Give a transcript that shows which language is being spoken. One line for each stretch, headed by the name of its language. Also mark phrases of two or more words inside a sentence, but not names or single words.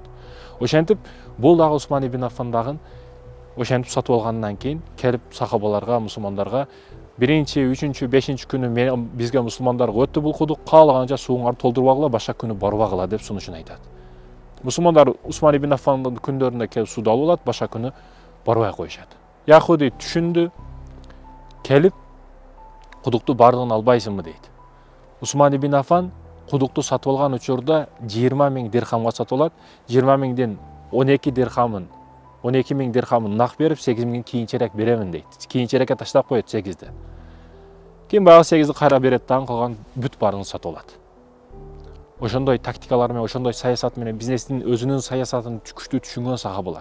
Kyrgyz: Ошентип, бул дагы Усман ибн Аффан дагы ошентип сатып алгандан кийин келип сахабаларга, мусулмандарга биринчи, үчүнчү, бешинчи күнү бизге мусулмандарга өттү бул кудук, каалаганча сууңарды толтурбагыла, башка күнү барбагыла деп сунушун айтат. Мусулмандар Усман ибн Аффандын күндөрүндө келип сууду алып алат, башка күнү барбай коюшат. Яхуди түшүндү, келип кудукту бардыгын албайсыңбы дейт. Усман ибн Аффан кудукту сатып алган учурда 20 000 дирхамга сатып алат. 20 000ден 12 000 дирхамын нак берип, 8 000 кийинчерээк беремин дейт. Кийинчерээкке таштап коет 8-ди. Кийин баягы 8-ди кайра берет дагы, калган бүт баарын сатып алат. Ошондой тактикалар менен, ошондой саясат менен бизнестин өзүнүн саясатын күчтүү түшүнгөн сахабалар.